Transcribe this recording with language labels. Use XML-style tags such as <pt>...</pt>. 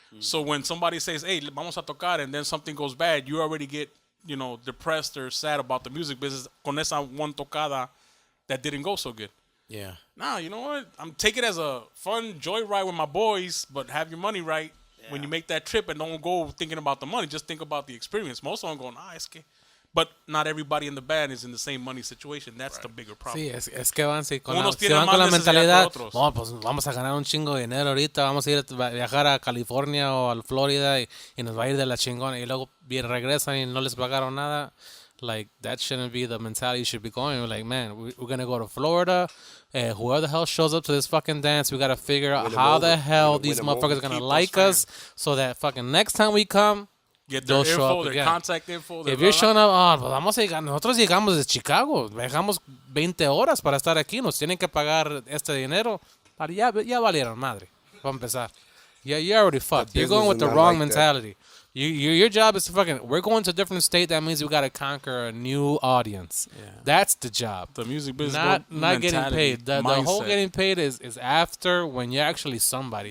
<en>So when somebody says, hey,</en> <es>vamos a tocar,</es> <en>and then something goes bad, you already get, depressed or sad about the music business</en> <es>con esa</es> <en>one tocada that didn't go so good. Yeah. Nah, you know what? I'm take it as a fun joyride with my boys, but have your money right when you make that trip and don't go thinking about the money. Just think about the experience. Most of them going,</en> <es>es que...</es> <en>But not everybody in the band is in the same money situation. That's the bigger problem.</en> <es>Sí, es que van, se van con la mentalidad, no, pues vamos a ganar un chingo de dinero ahorita, vamos a ir a viajar a California o a Florida y nos va a ir de la chingona y luego regresan y no les pagaron nada.</es> <en>Like, that shouldn't be the mentality you should be going. We're like, man, we're going to go to Florida. Whoever the hell shows up to this fucking dance, we got to figure out how the hell these motherfuckers are going to like us so that fucking next time we come, Get their they'll show info, up their again. contact info. If you're showing up,</en> <es>pues vamos a llegar. Nosotros llegamos de Chicago. Dejamos 20 horas para estar aquí. Nos tienen que pagar este dinero. Ya valieron madre. Para empezar.</es> <en>Yeah, you're already fucked. You're going with the wrong mentality. Your job is to we're going to a different state. That means we got to conquer a new audience. Yeah. That's the job. The music business. Not getting paid. The whole getting paid is after when you're actually somebody.</en>